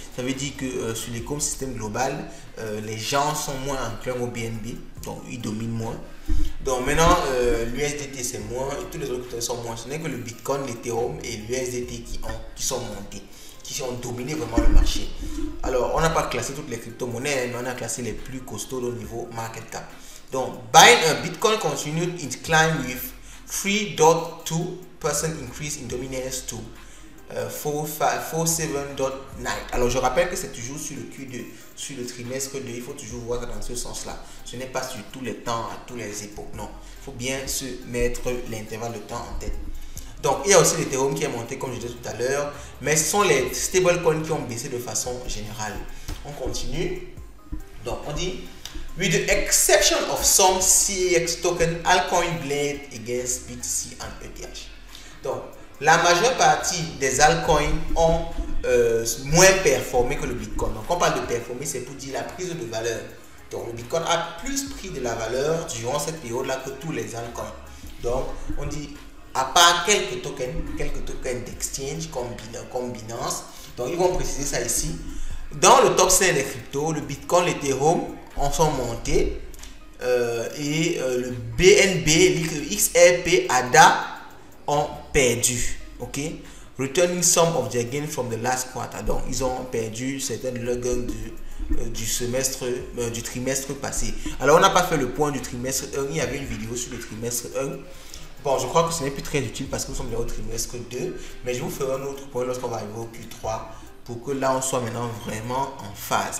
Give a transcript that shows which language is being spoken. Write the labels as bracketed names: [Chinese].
[French] Ça veut dire que sur l'écosystème global, les gens sont moins enclins au BNB, donc ils dominent moins. Donc maintenant l'USDT c'est moins et tous les autres cryptos sont moins. Ce n'est que le Bitcoin, l'Ethereum et l'USDT qui sont montés, qui ont dominé vraiment le marché. Alors, on n'a pas classé toutes les crypto-monnaies, mais on a classé les plus costauds au niveau market cap. Donc, [English] Bitcoin continued its climb with 3.2% increase in dominance to 47.9. [French] Alors, je rappelle que c'est toujours sur le Q2, sur le trimestre 2. Il faut toujours voir dans ce sens-là. Ce n'est pas sur tous les temps, à toutes les époques. Non, il faut bien se mettre l'intervalle de temps en tête. Donc, il y a aussi l'Ethereum qui est monté, comme je disais tout à l'heure, mais ce sont les stablecoins qui ont baissé de façon générale. On continue. Donc on dit [English] with the exception of some CEX token, altcoin bled against BTC and ETH. [French] Donc la majeure partie des altcoins ont moins performé que le Bitcoin. Donc quand on parle de performer, c'est pour dire la prise de valeur. Donc le Bitcoin a plus pris de la valeur durant cette période-là que tous les altcoins. Donc on dit à part quelques tokens d'exchange comme Binance. Donc ils vont préciser ça ici. Dans le top 5 des cryptos, le Bitcoin, l'Ethereum en sont montés et le BNB, le XRP, ADA ont perdu. [English] Ok, returning some of their gain from the last quarter. [French] Donc ils ont perdu certains de leurs gains du trimestre passé. Alors on n'a pas fait le point du trimestre 1. Il y avait une vidéo sur le trimestre 1. Bon, je crois que ce n'est plus très utile parce que nous sommes déjà au trimestre 2, mais je vous ferai un autre point lorsqu'on va arriver au Q3 pour que là on soit maintenant vraiment en phase.